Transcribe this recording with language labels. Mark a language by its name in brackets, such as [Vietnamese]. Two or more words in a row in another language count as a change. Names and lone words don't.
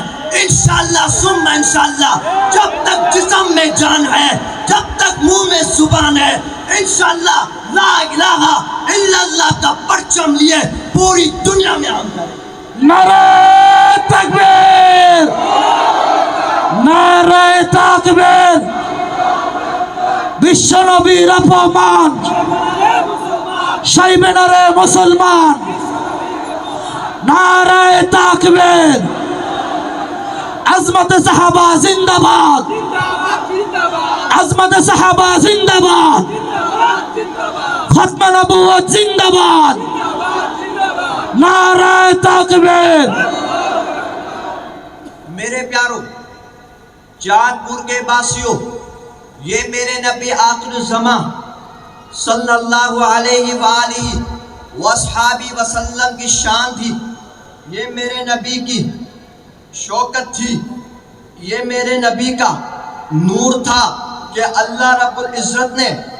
[Arabic] انشاءاللہ ثم انشاءاللہ [Urdu] جب تک جسم میں جان ہے، جب تک منہ میں زبان ہے، انشاءاللہ [Arabic] لا الہ الا اللہ [Urdu] کا پرچم لیے پوری دنیا میں ہم کریں۔ نعرہ تکبیر، نعرہ تکبیر، [Bangla] বিশ্ব নবীর অপমান, সেই ব্যানারে মুসলমান। [Urdu] نعرۂ تکبیر، عظمت صحابہ زندہ باد، عظمت صحابہ زندہ باد، ختم نبوت زندہ باد، نعرۂ تکبیر. میرے پیاروں، جان پور کے باسیوں، یہ میرے نبی آخر الزمان [Arabic] صلی اللہ علیہ وآلہ وصحابہ وسلم [Urdu] کی شان تھی، یہ میرے نبی کی شوکت تھی، یہ میرے نبی کا نور تھا کہ اللہ رب العزت نے